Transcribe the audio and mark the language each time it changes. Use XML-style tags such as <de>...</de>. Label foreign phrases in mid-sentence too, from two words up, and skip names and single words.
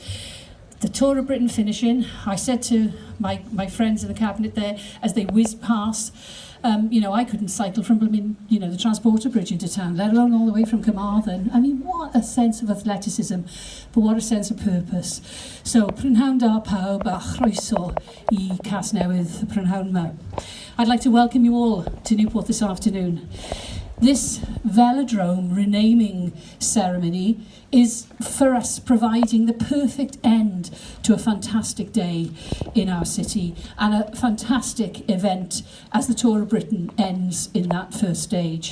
<en>The Tour of Britain finishing. I said to my friends in the cabinet there as they whizzed past, I couldn't cycle from the Transporter Bridge into town, let alone all the way from Carmarthen. I mean, what a sense of athleticism, but what a sense of purpose. So,</en> <cy>prynhawn da pawb a chroeso I Casnewydd y Prynhawn 'ma.</cy> <en>I'd like to welcome you all to Newport this afternoon. This Velodrome renaming ceremony is for us providing the perfect end to a fantastic day in our city and a fantastic event as the Tour of Britain ends in that first stage.</en>